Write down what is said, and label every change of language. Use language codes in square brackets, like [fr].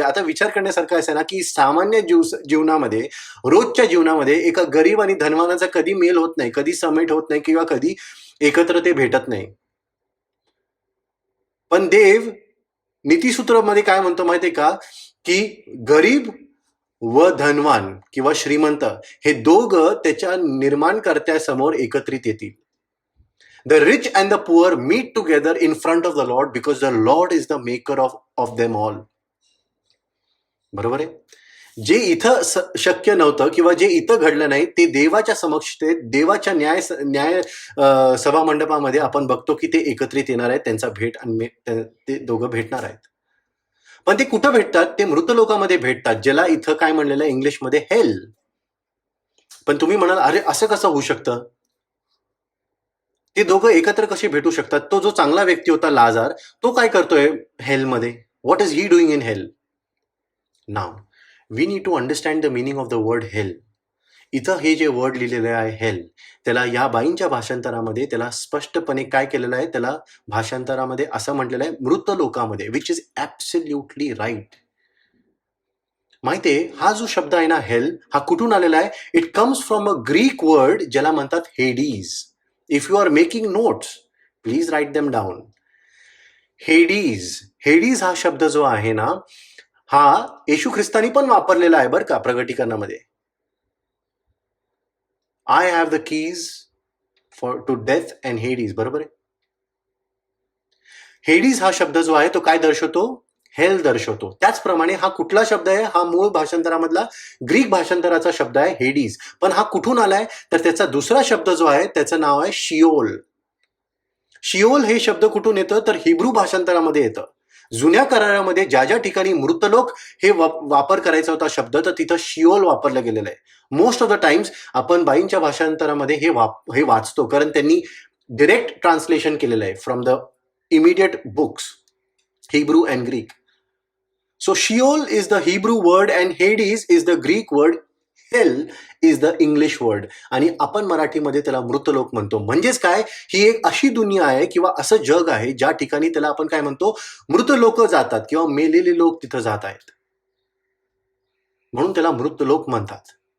[mr] आता विचार करण्यासारखं असं ना की सामान्य जीवनामध्ये, रोजच्या जीवनामध्ये एका गरीब आणि धनवानाचा कधी मेल होत नाही, कधी समेट होत नाही किंवा कधी एकत्र ते भेटत नाही. पण देव नीतिसूत्रामध्ये काय म्हणतो माहितीये का, की गरीब व धनवान किंवा श्रीमंत हे दोघं त्याच्या निर्माणकर्त्यासमोर एकत्रित येतील. [en] The rich and the poor meet together in front of the Lord because the Lord is the maker of them all. [mr] बरोबर आहे. जे इथं शक्य नव्हतं किंवा जे इथं घडलं नाही ते देवाच्या समक्षतेत, देवाच्या न्याय सभा मंडपामध्ये आपण बघतो की ते एकत्रित येणार आहेत, त्यांचा भेट आणि ते दोघं भेटणार आहेत. पण ते कुठं भेटतात? ते मृत लोकांमध्ये भेटतात, ज्याला इथं काय म्हणलेलं आहे इंग्लिशमध्ये हेल. पण तुम्ही म्हणाल, अरे असं कसं होऊ शकतं? ते दोघं एकत्र कसे भेटू शकतात? तो जो चांगला व्यक्ती होता लाजार, तो काय करतोय हेलमध्ये? [en] What is he doing in hell? Now we need to understand the meaning of the word hell. [mr] इथं हे जे वर्ड लिहिलेलं आहे हेल, त्याला या बाईंच्या भाषांतरामध्ये त्याला स्पष्टपणे काय केलेलं आहे, त्याला भाषांतरामध्ये असं म्हटलेलं आहे मृत लोकांमध्ये, [en] Which is absolutely right. [mr] माहितीये, हा जो शब्द आहे ना हेल, हा कुठून आलेला आहे? [en] it comes from a Greek word [mr] ज्याला म्हणतात Hades. [en] If you are making notes please write them down. [mr] Hades, Hades हा शब्द जो आहे ना, हा येशू ख्रिस्तानी पण वापरलेला आहे बरं का प्रगटीकरणामध्ये. [en] I have the keys for to death and Hades, [mr] बरोबर आहे. हेडीज हा शब्द जो आहे तो काय दर्शवतो? हेल दर्शवतो. त्याचप्रमाणे हा कुठला शब्द आहे? हा मूळ भाषांतरामधला ग्रीक भाषांतराचा शब्द आहे हेडीज. पण हा कुठून आलाय? तर त्याचा दुसरा शब्द जो आहे त्याचं नाव आहे शिओल. शिओल हे शब्द कुठून येतं? तर हिब्रू भाषांतरामध्ये येतं. जुन्या करारामध्ये ज्या ज्या ठिकाणी मृतलोक हे वापर करायचा होता शब्द, तर तिथं शिओल वापरलं गेलेलं आहे. [en] most of the times [mr] आपण बाईंच्या भाषांतरामध्ये हे वाचतो, कारण त्यांनी डिरेक्ट ट्रान्सलेशन केलेलं आहे [en] From the immediate books, Hebrew and Greek. So Sheol is the Hebrew word and Hades is the Greek word. Hell is the English word. [mr] आणि आपण मराठीमध्ये त्याला मृतलोक म्हणतो. म्हणजेच काय, ही एक अशी दुनिया आहे किंवा असं जग आहे ज्या ठिकाणी त्याला आपण काय म्हणतो, मृत लोक जातात किंवा मेलेले लोक तिथं जात आहेत, म्हणून त्याला मृतलोक म्हणतात.